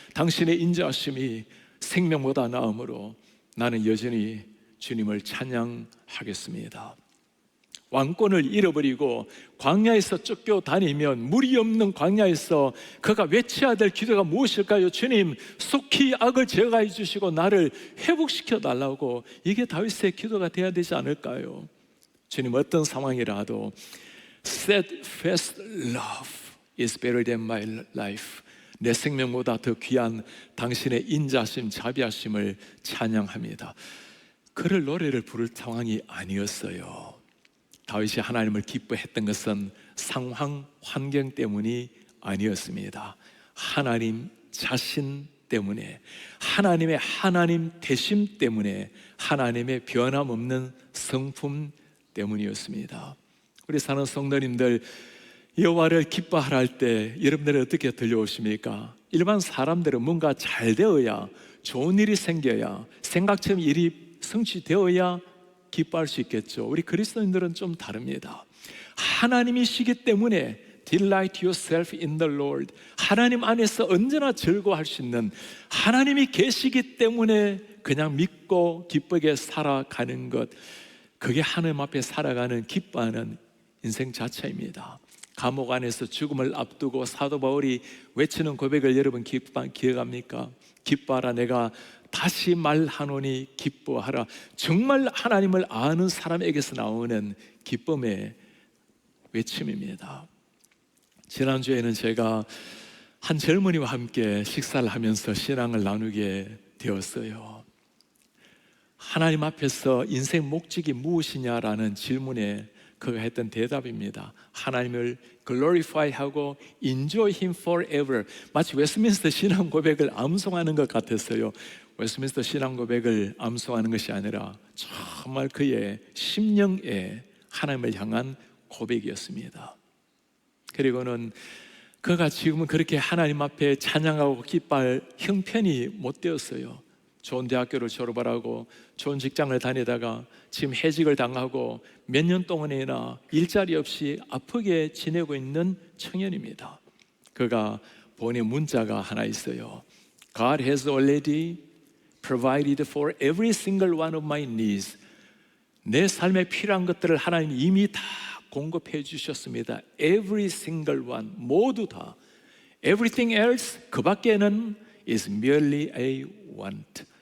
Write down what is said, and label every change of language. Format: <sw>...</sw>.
<ko>당신의 인자하심이 생명보다 나음으로 나는 여전히 주님을 찬양하겠습니다. 왕권을 잃어버리고 광야에서 쫓겨다니면 물이 없는 광야에서 그가 외쳐야 될 기도가 무엇일까요? 주님, 속히 악을 제거해 주시고 나를 회복시켜 달라고. 이게 다윗의 기도가 돼야 되지 않을까요? 주님, 어떤 상황이라도</ko> <en>steadfast love is better than my life.</en> <ko>내 생명보다 더 귀한 당신의 인자심, 자비하심을 찬양합니다. 그럴 노래를 부를 상황이 아니었어요. 다윗이 하나님을 기뻐했던 것은 상황, 환경 때문이 아니었습니다. 하나님 자신 때문에, 하나님의 하나님 되심 때문에, 하나님의 변함없는 성품 때문이었습니다. 우리 사는 성도님들, 여호와를 기뻐하라 할 때 여러분들은 어떻게 들려오십니까? 일반 사람들은 뭔가 잘 되어야, 좋은 일이 생겨야, 생각처럼 일이 성취되어야 기뻐할 수 있겠죠. 우리 그리스도인들은 좀 다릅니다. 하나님이시기 때문에</ko> <en>Delight yourself in the Lord.</en> <ko>하나님 안에서 언제나 즐거워할 수 있는, 하나님이 계시기 때문에 그냥 믿고 기쁘게 살아가는 것, 그게 하나님 앞에 살아가는 기뻐하는 인생 자체입니다. 감옥 안에서 죽음을 앞두고 사도 바울이 외치는 고백을 여러분 기억합니까? 기뻐하라, 내가 다시 말하노니 기뻐하라. 정말 하나님을 아는 사람에게서 나오는 기쁨의 외침입니다. 지난주에는 제가 한 젊은이와 함께 식사를 하면서 신앙을 나누게 되었어요. 하나님 앞에서 인생 목적이 무엇이냐라는 질문에 그가 했던 대답입니다. 하나님을</ko> <en>glorify하고 enjoy Him forever.</en> <ko>마치 웨스트민스터 신앙 고백을 암송하는 것 같았어요. 웨스트민스터 신앙 고백을 암송하는 것이 아니라 정말 그의 심령에 하나님을 향한 고백이었습니다. 그리고는 그가 지금은 그렇게 하나님 앞에 찬양하고 기뻐할 형편이 못 되었어요. 좋은 대학교를 졸업을 하고 좋은 직장을 다니다가 지금 해직을 당하고 몇 년 동안이나 일자리 없이 아프게 지내고 있는 청년입니다. 그가 보낸 문자가 하나 있어요.</ko> <en>God has already provided for every single one of my needs.</en> <ko>내 삶에 필요한 것들을 하나님 이미 다 공급해 주셨습니다.</ko> <en>Every single one,</en> <ko>모두 다.</ko> <en>Everything else,</en> <ko>그 밖에는</ko> <en>is merely a want.</en>